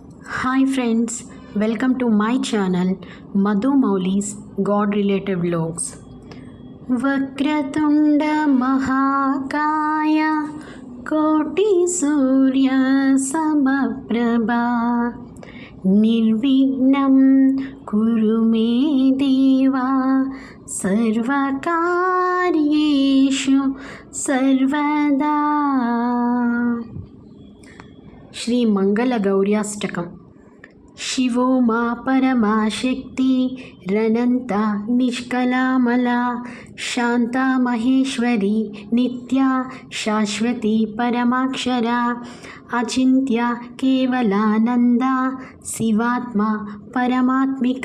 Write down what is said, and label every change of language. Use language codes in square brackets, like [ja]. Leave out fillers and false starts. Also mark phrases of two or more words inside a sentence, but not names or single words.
[en] Hi friends, welcome to my channel Madhu Mauli's God Related Vlogs. [sa] Vakratunda Mahakaya Koti Surya Samaprabha Nirvignam Kuru Me Deva Sarvakaryeshu Sarvada. [te] శ్రీ మంగళ గౌర్యాష్టకం. [sa] శివో మా పరమా శక్తి రనంత నిష్కలామల శాంత మహేశ్వరి నిత్య శాశ్వతి పరమాక్షర అచింత్య కేవలానంద శివాత్మ పరమాత్మిక